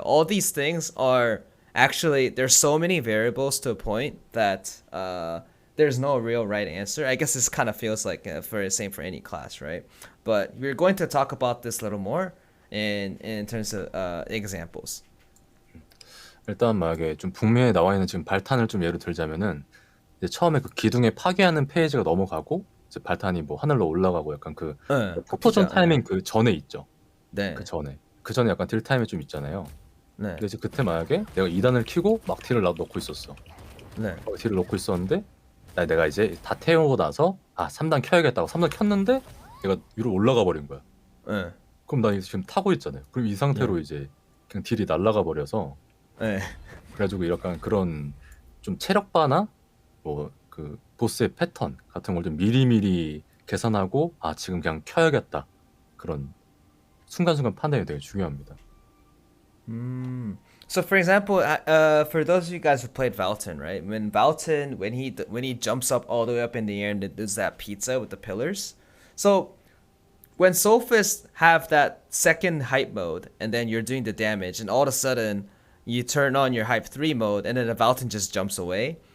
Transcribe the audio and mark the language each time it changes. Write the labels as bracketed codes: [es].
[en] All these things are actually, there's so many variables to a point that there's no real right answer. I guess this kind of feels like for the same for any class, right? But we're going to talk about this a little more in terms of examples. [ko] 일단 만약에 좀 북미에 나와 있는 지금 발탄을 좀 예로 들자면은 이제 처음에 그 기둥에 파괴하는 페이지가 넘어가고 이제 발탄이 뭐 하늘로 올라가고 약간 그 폭포전 타이밍 그 전에 있죠. 네. 그 전에 약간 딜 타임이 좀 있잖아요. 네. 근데 이제 그때 만약에 내가 2단을 키고 막 딜을 넣고 있었어. 네. 딜을 넣고 있었는데 내가 이제 다 태우고 나서 3단 켜야겠다고 3단 켰는데 내가 위로 올라가 버린 거야. 네. 그럼 나 지금 타고 있잖아요. 그럼 이 상태로 이제 그냥 딜이 날아가 버려서 네. 그래가지고 약간 그런 좀 체력바나 뭐 그 보스의 패턴 같은 걸 좀 미리미리 계산하고 지금 그냥 켜야겠다. 그런 순간순간 판단이 되게 중요합니다. [en] So for example, for those of you guys who played Valton, right? When Valton, when he jumps up all the way up in the air and does that pizza with the pillars, so when Soulfist have that second hype mode and then you're doing the damage, and all of a sudden you turn on your hype 3 mode and then the Valton just jumps away.